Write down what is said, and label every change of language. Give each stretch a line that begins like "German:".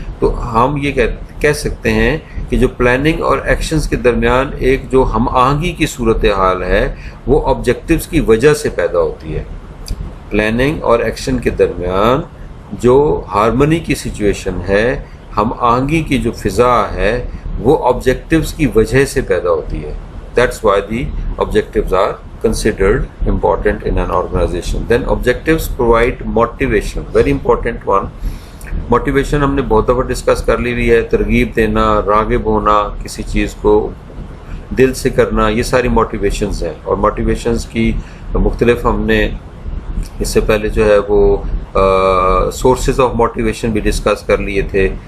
Urdu: تو ہم یہ کہہ سکتے ہیں کہ جو پلاننگ اور ایکشنز کے درمیان ایک جو ہم آہنگی کی صورتحال ہے وہ آبجیکٹیوز کی وجہ سے پیدا ہوتی ہے. پلاننگ اور ایکشن کے درمیان جو ہارمنی کی سچویشن ہے, ہم آہنگی کی جو فضا ہے وہ آبجیکٹیوز کی وجہ سے پیدا ہوتی ہے.
English: That's why the objectives are considered important in an organization. Then objectives provide motivation, very important one.
Urdu: Motivation ہم نے بہت دفعہ ڈسکس کر لی ہوئی ہے، ترغیب دینا، راغب ہونا، کسی چیز کو دل سے کرنا، یہ ساری موٹیویشنز ہیں. اور موٹیویشنز کی مختلف ہم نے اس سے پہلے جو ہے وہ سورسز آف موٹیویشن بھی ڈسکس کر لیے تھے.